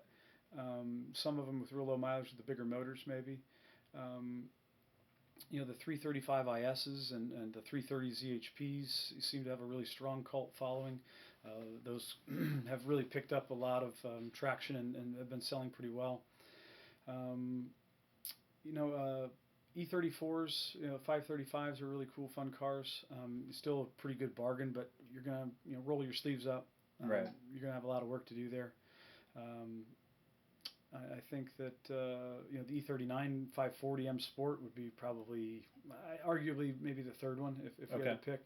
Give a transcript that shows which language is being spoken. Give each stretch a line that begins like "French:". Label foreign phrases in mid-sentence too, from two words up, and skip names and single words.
English: Some of them with real low mileage with the bigger motors maybe. The 335 ISs and the 330 ZHPs seem to have a really strong cult following. Those have really picked up a lot of traction and have been selling pretty well. E34s, 535s are really cool, fun cars. Still a pretty good bargain, but you're gonna roll your sleeves up. You're gonna have a lot of work to do there. I think that the E39 540 M Sport would be probably, arguably, maybe the third one if you had to pick.